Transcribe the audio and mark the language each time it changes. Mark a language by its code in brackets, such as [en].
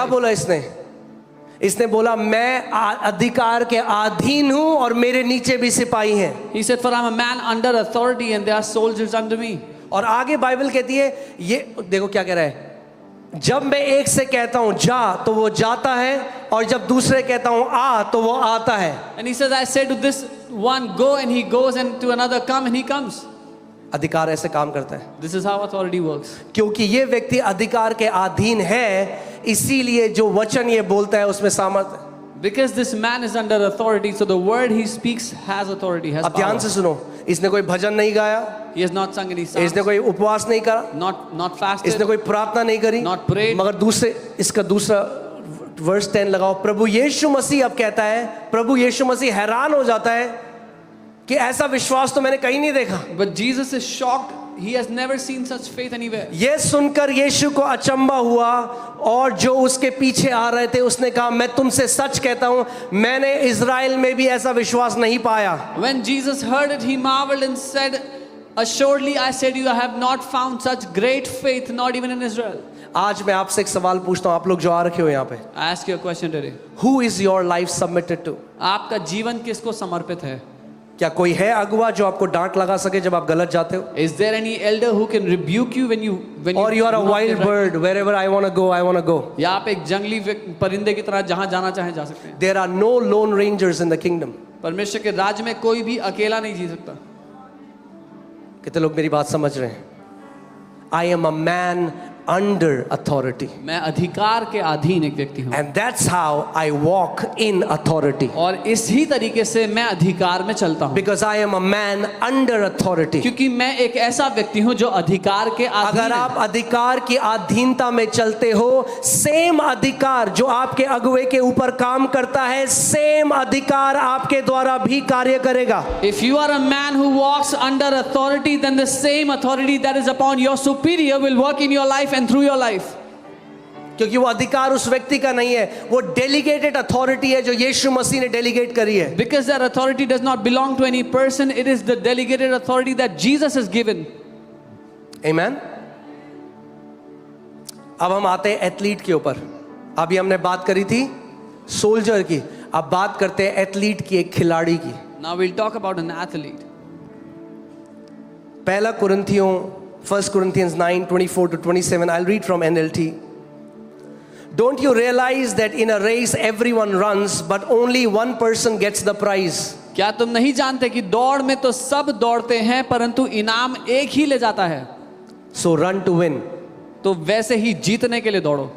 [hi] क्या बोला इसने? इसने बोला मैं अधिकार के अधीन हूं और मेरे नीचे भी सिपाही हैं। [en] He said, for I am a man under authority and there are soldiers under me. [hi] और आगे बाइबल कहती है, ये देखो क्या कह रहा है, जब मैं एक से कहता हूं जा तो वो जाता है, और जब दूसरे कहता हूं आ तो वो आता है। [en] And he says, I said to this one, go, and he goes, and to another, come, and he comes. [hi] अधिकार ऐसे काम करता है, [en] This is how authority works. [hi] क्योंकि ये व्यक्ति अधिकार के अधीन है, इसीलिए जो वचन ये बोलता है उसमें सामर्थ है। [en] Because this man is under authority, so the word he speaks has authority, has [hi] अब ध्यान [en] power. [hi] से सुनो, इसने कोई भजन नहीं गाया, [en] He has not sung any songs, [hi] इसने कोई उपवास नहीं करा, [en] not fasted, [hi] इसने कोई प्रार्थना नहीं करी, [en] not prayed. [hi] मगर इसका दूसरा वर्स 10 लगाओ। प्रभु यीशु मसीह अब कहता है, प्रभु यीशु मसीह हैरान हो जाता है कि ऐसा विश्वास तो मैंने कहीं नहीं देखा। [en] But Jesus is shocked. He has never seen such faith anywhere. [hi] ये सुनकर यीशु को अचंबा हुआ, और जो उसके पीछे आ रहे थे उसने कहा, मैं तुमसे सच कहता हूं, मैंने इज़राइल में भी ऐसा विश्वास नहीं पाया। [en] When Jesus heard it, he marveled and said, assuredly I said to you, I have not found such great faith, not even in Israel. [hi] आज मैं आपसे एक सवाल पूछता हूं, आप लोग जो आ रखे हो यहाँ पे, [en] I ask you a question today. Who is your life submitted to? [hi] आपका जीवन किसको समर्पित है? क्या कोई है अगुवा जो आपको डांट लगा सके जब आप गलत जाते हो? [en] Is there any elder who can rebuke you when you Or you are a do not wild get right? bird, wherever I want to go, I want to go. [hi] या आप एक जंगली परिंदे की तरह जहां जाना चाहें जा सकते हैं। [en] There are no lone rangers in the kingdom. [hi] परमेश्वर के राज्य में कोई भी अकेला नहीं जी सकता। कितने लोग मेरी बात समझ रहे हैं? [en] I am a man under authority. [hi] मैं अधिकार के अधीन एक व्यक्ति हूँ, [en] And that's how I walk in authority. [hi] और इसी तरीके से मैं अधिकार में चलता हूँ, [en] Because I am a man under authority. [hi] क्योंकि मैं एक ऐसा व्यक्ति हूँ जो अधिकार के अधीन अगर है। आप अधिकार की अधीनता में चलते हो, सेम अधिकार जो आपके अगुवे के ऊपर काम करता है, सेम अधिकार आपके द्वारा भी कार्य करेगा। [en] If you are a man who walks under authority, then the same authority that is upon your superior will work in your life and through your life. [hi] क्योंकि वो अधिकार उस व्यक्ति का नहीं है, वो डेलीगेटेड अथॉरिटी है जो यीशु मसीह ने डेलीगेट करी है। [en] Because that authority does not belong to any person, it is the delegated authority that Jesus has given. Amen? [hi] अब हम आते हैं एथलीट के ऊपर। अभी हमने बात करी थी सोल्जर की, अब बात करते हैं एथलीट की, एक खिलाड़ी की। [en] Now we'll talk about an athlete. [hi] पहला कुरिन्थियों [en] 1 Corinthians 9:24-27, I'll read from NLT. Don't you realize that in a race everyone runs, but only one person gets the prize? [hi] क्या तुम नहीं जानते कि दौड़ में तो सब दौड़ते हैं परंतु इनाम एक ही ले जाता है? [en] So run to win. [hi] तो वैसे ही जीतने के लिए दौड़ो।